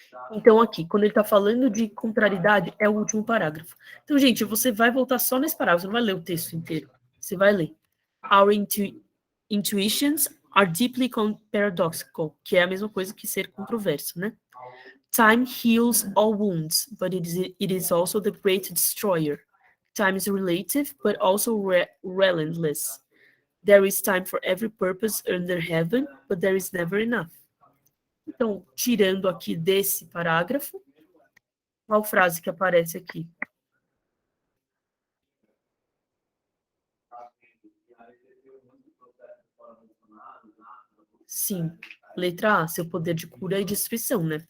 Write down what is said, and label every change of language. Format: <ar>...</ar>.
<pt>Então, aqui, quando ele está falando de contrariedade, é o último parágrafo. Então, gente, você vai voltar só nesse parágrafo, você não vai ler o texto inteiro. Você vai ler.</pt> <en>Our intuitions are deeply paradoxical,</en> <pt>que é a mesma coisa que ser controverso, né?</pt> <en>Time heals all wounds, but it is also the great destroyer. Time is relative, but also relentless. There is time for every purpose under heaven, but there is never enough.</en> <pt>Então, tirando aqui desse parágrafo, qual frase que aparece aqui? Sim, letra A, seu poder de cura e destruição, né?</pt>